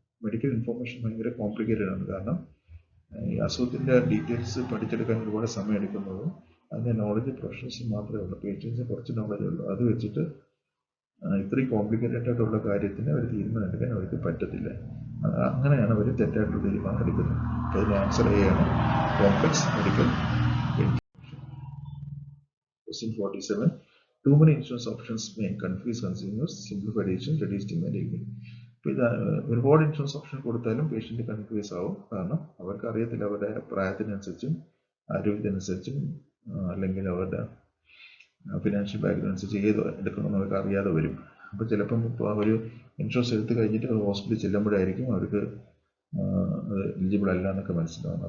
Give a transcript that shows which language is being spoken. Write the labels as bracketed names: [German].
[Malayalam] Medical information ഭയങ്കര complicated ആണ്. കാരണം ഈ അസുഖത്തിൻ്റെ ഡീറ്റെയിൽസ് പഠിച്ചെടുക്കാൻ ഒരുപാട് സമയം എടുക്കുന്നതും അതിൻ്റെ നോളജ് പ്രൊഫഷണൽസ് മാത്രമേ ഉള്ളൂ. പേഷ്യൻസിന് കുറച്ച് നോളജ് ഉള്ളൂ. അത് വെച്ചിട്ട് ഇത്രയും കോംപ്ലിക്കേറ്റഡ് ആയിട്ടുള്ള കാര്യത്തിന് അവർ തീരുമാനം എടുക്കാൻ അവർക്ക് പറ്റത്തില്ല. അങ്ങനെയാണ് അവർ തെറ്റായിട്ടുള്ള തീരുമാനം എടുക്കുന്നത്. അപ്പോൾ അതിന് ആൻസർ ചെയ്യാണ് complex medical information. [English] Question 47. Too many insurance options may confuse consumers. Simplified decision, reduced demand. [Malayalam] ഇപ്പോൾ ഇത് ഒരുപാട് ഇൻഷുറൻസ് ഓപ്ഷൻ കൊടുത്താലും പേഷ്യൻ്റ് കൺഫ്യൂസ് ആവും. കാരണം അവർക്ക് അറിയത്തില്ല അവരുടെ പ്രായത്തിനനുസരിച്ചും ആരോഗ്യത്തിനനുസരിച്ചും അല്ലെങ്കിൽ അവരുടെ ഫിനാൻഷ്യൽ ബാക്ക്ഗ്രൗണ്ട് അനുസരിച്ച് ഏത് എടുക്കണമെന്ന് അവർക്ക് അറിയാതെ വരും. അപ്പോൾ ചിലപ്പം ഇപ്പോൾ ഒരു ഇൻഷുറൻസ് എടുത്തു കഴിഞ്ഞിട്ട് ഹോസ്പിറ്റലിൽ ചെല്ലുമ്പോഴായിരിക്കും അവർക്ക് അത് എലിജിബിൾ അല്ല എന്നൊക്കെ മനസ്സിലാവുന്നത്.